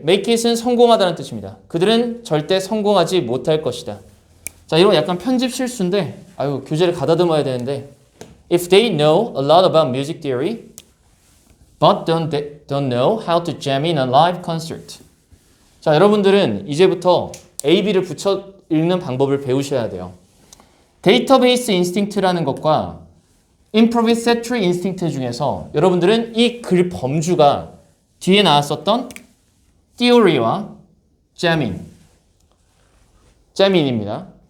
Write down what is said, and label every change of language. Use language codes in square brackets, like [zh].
[en] make it [ko] 은 성공하다는 뜻입니다. 그들은 절대 성공하지 못할 것이다. 자, 이런 약간 편집 실수인데, 아유, 교재를 가다듬어야 되는데, [en] if they know a lot about music theory, but don't know how to jam in a live concert. [ko] 자, 여러분들은 이제부터 A, B를 붙여 읽는 방법을 배우셔야 돼요. 데이터베이스 인스팅트라는 것과 improvisatory instinct 중에서 여러분들은 이 글 범주가 뒤에 나왔었던 theory와 jamming입니다.